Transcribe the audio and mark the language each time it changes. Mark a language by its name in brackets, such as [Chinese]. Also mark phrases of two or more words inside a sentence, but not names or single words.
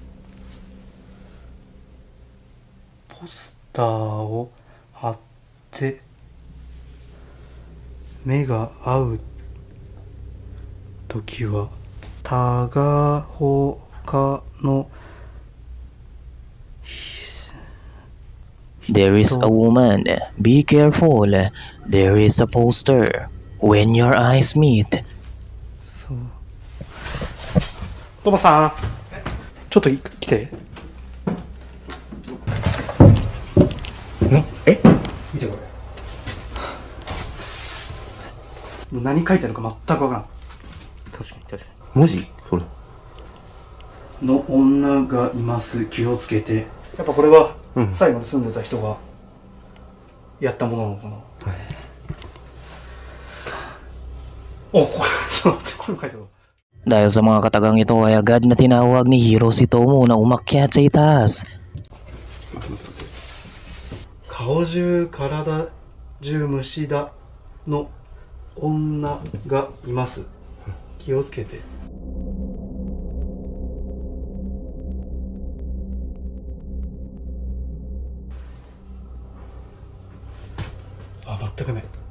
[Japanese] ポスターを貼って目が合うときは他の [English] There is a woman. Be careful. There is a poster. When your eyes meet. [Japanese] そう。トモさん、ちょっと来て。え？見てこれ。もう何書いてあるか全くわからん。確かに。文字？それ。の女がいます。気をつけて。やっぱこれは、最後に住んでた人がやったものなのかな。お、これ、ちょっと待って、これ書いてある。 [Filipino] Dahil sa mga katagang ito ay agad na tinawag ni Hiro si Tomo na umakyat sa itaas. [Japanese] 顔中体中虫だの女がいます。気をつけて。あ、全く目。